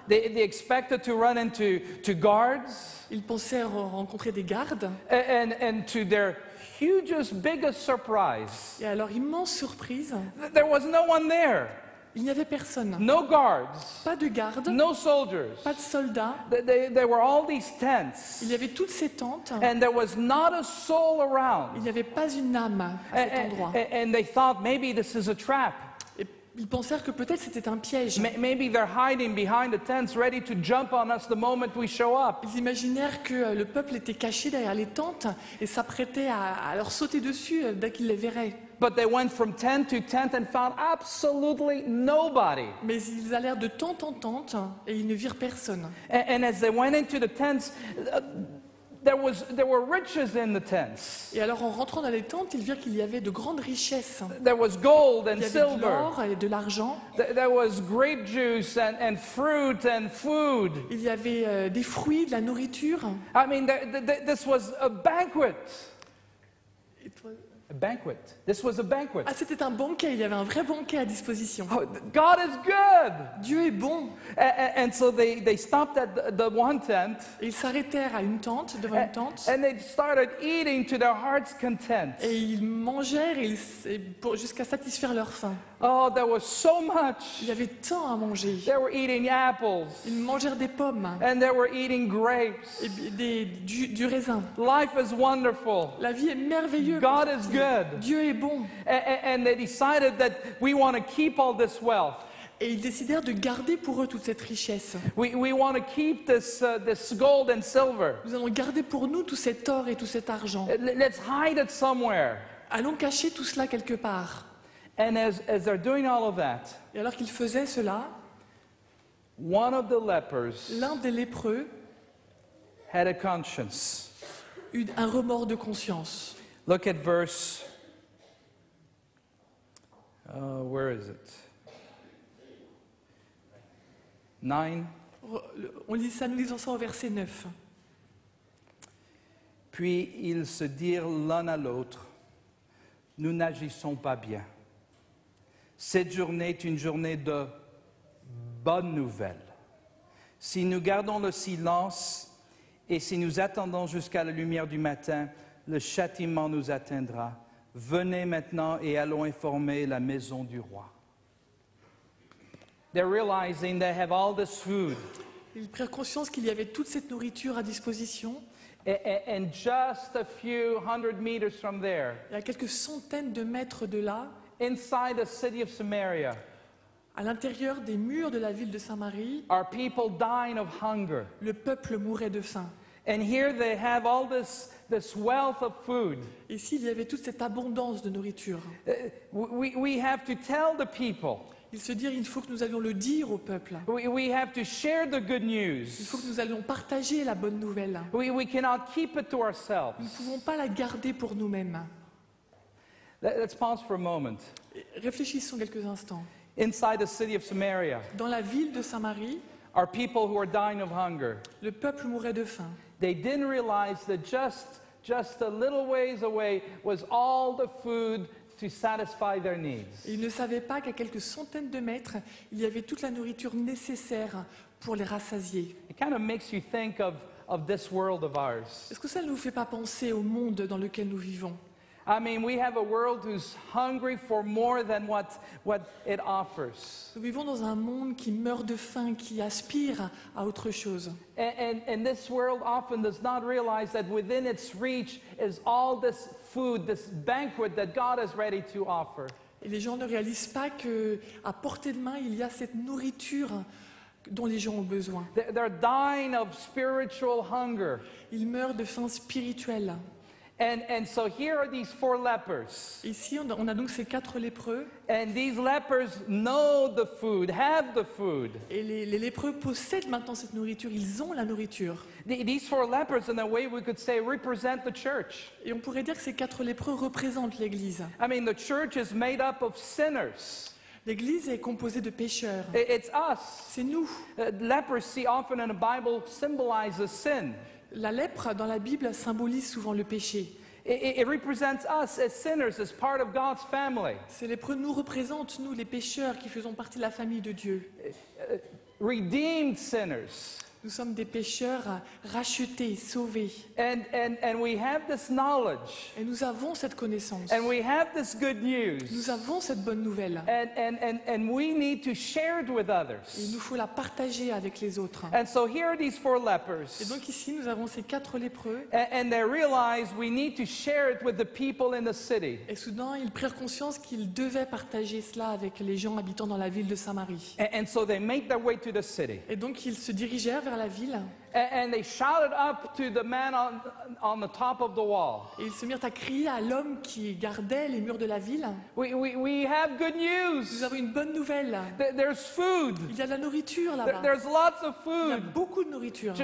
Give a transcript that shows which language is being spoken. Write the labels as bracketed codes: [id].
[en] They expected to run into guards. [fr] Ils pensaient rencontrer des gardes. [en] And to their biggest surprise, [fr] Et à leur immense surprise, [en] there was no one there. [fr] il n'y avait personne. [en] No guards, [fr] Pas de gardes, [en] no soldiers. [fr] pas de soldats. [en] There were all these tents, [fr] Il y avait toutes ces tentes. [en] and there was not a soul [fr] Il [en] around. [fr] n'y avait pas une âme à cet endroit. [en] And they thought maybe this is a trap. [fr] Et ils pensèrent que peut-être c'était un piège. [en] Maybe they're hiding behind the tents, ready to jump on us the moment we show up. [fr] Ils imaginèrent que le peuple était caché derrière les tentes et s'apprêtait à leur sauter dessus dès qu'ils les verraient. [en] But they went from tent to tent and found absolutely nobody. [fr] Mais ils allèrent de tente en tente et ils ne virent personne. [en] And as they went into the tents, there were riches in the tents. [fr] Et alors en rentrant dans les tentes, ils virent qu'il y avait de grandes richesses. [en] There was gold and [fr] Il y avait de [en] silver. [fr] l'or et de l'argent. [en] There was grape juice and fruit and food. [fr] Il y avait des fruits, de la nourriture. [en] I mean, this was a banquet. A banquet. This was a banquet. [fr] Ah, c'était un banquet, il y avait un vrai banquet à disposition. [en] Oh, God is good. [fr] Dieu est bon. [en] And so they stopped at the one tent. [fr] Et ils s'arrêtèrent à une tente, devant une tente. [en] And they started eating to their heart's content. [fr] Et ils mangèrent jusqu'à satisfaire leur faim. [en] Oh, there was so much. [fr] Il y avait tant à manger. [en] They were eating apples. [fr] Ils mangèrent des pommes [en] And they were eating grapes. [fr] et du raisin. [en] Life is wonderful. [fr] La vie est merveilleuse. [en] God is good. [fr] Dieu est bon. [en] And they decided that we want to keep all this wealth. [fr] Et ils décidèrent de garder pour eux toute cette richesse. [en] We want to keep this gold and silver. [fr] Nous allons garder pour nous tout cet or et tout cet argent. [en] Let's hide it somewhere. [fr] Allons cacher tout cela quelque part. [en] And as they're doing all of that, [fr] Et alors qu'ils faisaient cela, [en] one of the lepers [fr] l'un des lépreux [en] had a conscience. [fr] eut un remords de conscience. [en] Look at verse, where is it? 9. [fr] Nous lisons ça au verset 9. Puis ils se dirent l'un à l'autre, « Nous n'agissons pas bien. Cette journée est une journée de bonnes nouvelles. Si nous gardons le silence et si nous attendons jusqu'à la lumière du matin, le châtiment nous atteindra. Venez maintenant et allons informer la maison du roi. » [en] They're realizing they have all this food. [fr] Ils prirent conscience qu'il y avait toute cette nourriture à disposition. [en] And just a few hundred meters from there, [fr] Et à quelques centaines de mètres de là, [en] inside the city of Samaria, [fr] à l'intérieur des murs de la ville de Samarie, [en] are people dying of hunger. [fr] le peuple mourait de faim. [en] And here they have all this wealth of food. [fr] Ici, il y avait toute cette abondance de nourriture. [en] We have to tell the people. [fr] Ils se dirent, il faut que nous allions le dire au peuple. [en] We have to share the good [fr] Il [en] news. [fr] faut que nous allions partager la bonne nouvelle. [en] We cannot keep it to [fr] Nous [en] ourselves. [fr] ne pouvons pas la garder pour nous-mêmes. [en] Let's pause for a moment. [fr] Et réfléchissons quelques instants. [en] Inside the city of Samaria [fr] Dans la ville de Samarie, [en] are people who are dying of hunger. [fr] le peuple mourait de faim. [en] They didn't realize that just a little ways away was all the food to satisfy their needs. [fr] Et ils ne savaient pas qu'à quelques centaines de mètres, il y avait toute la nourriture nécessaire pour les rassasier. [en] It kind of makes you think of this world of ours. [fr] Est-ce que ça ne nous fait pas penser au monde dans lequel nous vivons? [en] I mean, we have a world who's hungry for more than what it offers. [fr] Nous vivons dans un monde qui meurt de faim, qui aspire à autre chose. [en] And this world often does not realize that within its reach is all this food, this banquet that God is ready to offer. [fr] Et les gens ne réalisent pas qu'à portée de main, il y a cette nourriture dont les gens ont besoin. [en] They're dying of spiritual hunger. [fr] Ils meurent de faim spirituelle. [en] And so here are these 4 lepers. [fr] Ici, on a donc ces 4 lépreux. [en] And these lepers know the food, have the food. [fr] Et les lépreux possèdent maintenant cette nourriture. Ils ont la nourriture. [en] These 4 lepers, in a way we could say, represent the church. [fr] Et on pourrait dire que ces 4 lépreux représentent l'Église. [en] I mean, the church is made up of sinners. [fr] L'Église est composée de pécheurs. [en] It's us. [fr] C'est nous. [en] Leprosy often in the Bible symbolizes sin. [fr] La lèpre dans la Bible symbolise souvent le péché. [en] It represents us as sinners, as part of God's family. [fr] Ces lépreux nous représentent, nous, les pécheurs qui faisons partie de la famille de Dieu. [en] Redeemed sinners. [fr] Nous sommes des pécheurs rachetés, sauvés. [en] And we have this knowledge. [fr] Et nous avons cette connaissance. [en] And we have this good news. [fr] Nous avons cette bonne nouvelle. [en] And we need to share it with [fr] Et il [en] others. [fr] nous faut la partager avec les autres. [en] And so here are these 4 [fr] Et [en] lepers. [fr] donc ici, nous avons ces 4 lépreux. [en] And they realize we need to share it with the people in the city. [fr] Et soudain, ils prirent conscience qu'ils devaient partager cela avec les gens habitant dans la ville de Samarie. [en] And so they make their way to the city. [fr] Et donc, ils se dirigèrent vers la ville. [en] And they shouted up to the man on the top of the wall. [fr] Et ils se mirent à crier à l'homme qui gardait les murs de la ville. [en] We have good [fr] Nous [en] news. [fr] avons une bonne nouvelle. [en] There's food. [fr] Il y a de la nourriture là-bas. [en] There's lots of [fr] Il y a [en] food. [fr] beaucoup de nourriture.